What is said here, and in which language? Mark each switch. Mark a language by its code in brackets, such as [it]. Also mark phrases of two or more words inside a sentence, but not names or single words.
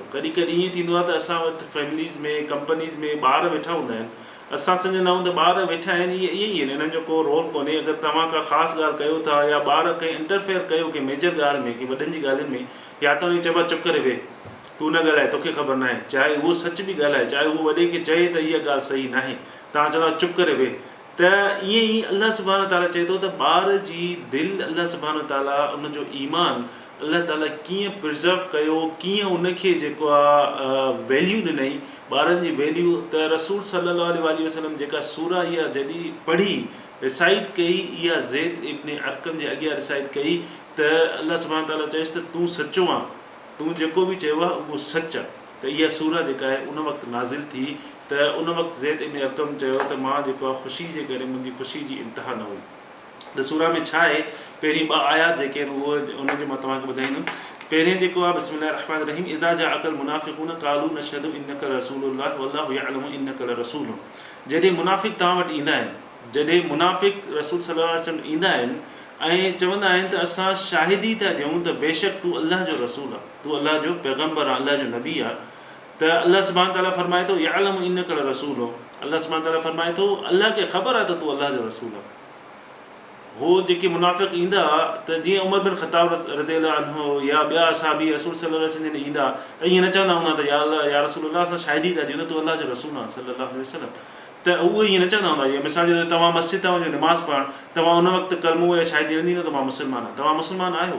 [sd] कॾहिं कॾहिं ईअं थींदो आहे त असां वटि फैमिलीज़ में, कंपनीज़ में ॿार वेठा हूंदा आहिनि, असां सम्झंदा आहियूं त ॿार वेठा आहिनि, इहे ईअं ई आहिनि, हिननि जो को रोल कोन्हे। अगरि तव्हां का ख़ासि ॻाल्हि कयो था या ॿार कंहिं इंटरफेयर कयो कंहिं मेजर ॻाल्हि में, कंहिं वॾनि जी ॻाल्हियुनि में, या त उनखे चइबो आहे चुप करे वेह, तूं न ॻाल्हाए, तोखे ख़बर न आहे, चाहे उहो सच बि ॻाल्हाए, चाहे उहो वॾे खे चए त इहा ॻाल्हि सही न आहे, तव्हां चवंदा चुप करे वेह। त ईअं ई अल्लाह [ar] سبحانه وتعالى [sd] चए थो त ॿार जी दिलि अल्लाह [ar] سبحانه وتعالى [sd] उनजो ईमान अल्लाह ताला कीअं प्रिज़र्व कयो, कीअं उनखे जेको आहे वैल्यू ॾिनई, ॿारनि जी वैल्यू। त रसूल [ar] صلى الله عليه وسلم [sd] जेका सूरह इहा जॾहिं पढ़ी, रिसाइट कई, इहा ज़ैद इब्न अरक़म जे अॻियां रिसाइट कई, त अल्लाह [ar] سبحانه وتعالى [sd] चयसि त तूं सचो आहे, तूं जेको बि चयो आहे उहो सच आहे। त इहा सूरह जेका आहे उन वक़्तु नाज़िल थी। त उन वक़्तु ज़ैद इब्न अरक़म चयो त मां जेको आहे ख़ुशी जे करे मुंहिंजी ख़ुशी जी इंतिहा न हुई। त सूरह में छा आहे, पहिरीं 2 आयात जेके आहिनि उहे उनजो मां तव्हांखे ॿुधाईंदुमि। [ar] पहिरें जेको आहे بسم الله الرحمن الرحيم إذا جاءك المنافقون قالوا نشهد إنك لرسول الله والله يعلم إنك لرسوله. [sd] जॾहिं मुनाफ़िक़ तव्हां वटि ईंदा आहिनि, जॾहिं मुनाफ़िक़ रसूल [ar] صلى الله عليه وسلم [sd] ईंदा आहिनि ऐं चवंदा आहिनि त असां शाहिदी था ॾियूं त बेशक तूं अल्लाह जो रसूल आहे, तूं अल्लाह जो पैगम्बर आहे, अल्लाह जो नबी आहे। त अल्लाह [ar] سبحانه وتعالى [sd] फरमाए थो [ar] يعلم إنك لرسوله, [sd] अल्लाह [ar] سبحانه وتعالى [sd] फरमाए थो अल्लाह खे ख़बर आहे त तूं अल्लाह जो रसूल आहे। हो जेके मुनाफ़िक़ ईंदा त जीअं उमर बिन ख़त्ताब [ar] رضي الله عنه [sd] या ॿिया असाबी रसूल [ar] صلى الله عليه وسلم [sd] ईंदा त ईअं न चवंदा हूंदा त [ar] يا رسول الله [sd] असां शाहिदी था ॾियूं त तूं अल्लाह जो रसूल आहे [ar] صلى الله عليه وسلم. [sd] त उहे ईअं न चवंदा हूंदा, या मिसाल जो तव्हां मस्जिद था वञो निमाज़ पढ़णु, तव्हां उन वक़्तु कलमो या शाहिदी न ॾींदो तव्हां मुस्लमान आहियो, तव्हां मुस्लमान आहियो।